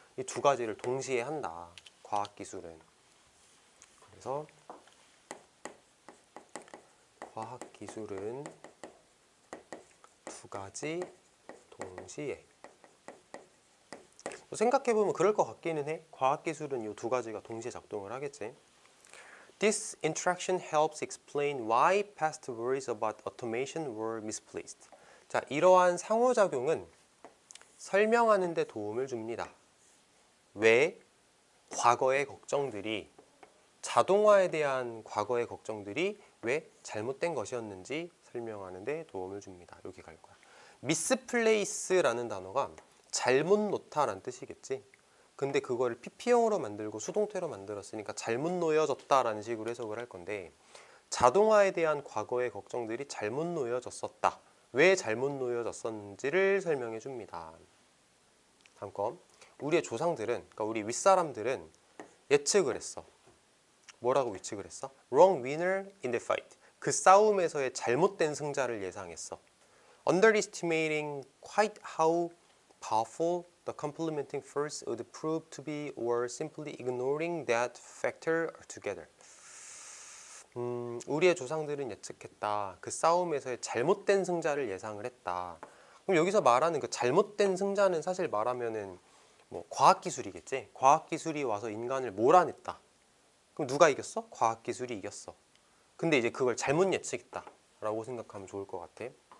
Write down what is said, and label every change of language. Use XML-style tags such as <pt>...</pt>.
<ko>이 두 가지를 동시에 한다. 과학기술은. 그래서 과학기술은 두 가지 동시에. 생각해보면 그럴 것 같기는 해. 과학기술은 이 두 가지가 동시에 작동을 하겠지.</ko> <en>This interaction helps explain why past worries about automation were misplaced.</en> <ko>자, 이러한 상호작용은 설명하는 데 도움을 줍니다. 왜 과거의 걱정들이 자동화에 대한 과거의 걱정들이 왜 잘못된 것이었는지 설명하는 데 도움을 줍니다. 이렇게 갈 거야. misplace라는 단어가 잘못 놓다라는 뜻이겠지. 근데 그거를 PP형으로 만들고 수동태로 만들었으니까 잘못 놓여졌다라는 식으로 해석을 할 건데 자동화에 대한 과거의 걱정들이 잘못 놓여졌었다. 왜 잘못 놓여졌었는지를 설명해 줍니다. 다음 거. 우리의 조상들은, 그러니까 우리 윗사람들은 예측을 했어. 뭐라고 예측을 했어?</ko> <en>Wrong winner in the fight.</en> <ko>그 싸움에서의 잘못된 승자를 예상했어.</ko> <en>Underestimating quite how powerful the complementing force would prove to be or simply ignoring that factor altogether.</en> <ko>우리의 조상들은 예측했다. 그 싸움에서의 잘못된 승자를 예상을 했다. 그럼 여기서 말하는 그 잘못된 승자는 사실 말하면은 뭐 과학기술이겠지. 과학기술이 와서 인간을 몰아냈다. 그럼 누가 이겼어? 과학기술이 이겼어. 근데 이제 그걸 잘못 예측했다 라고 생각하면 좋을 것 같아.</ko>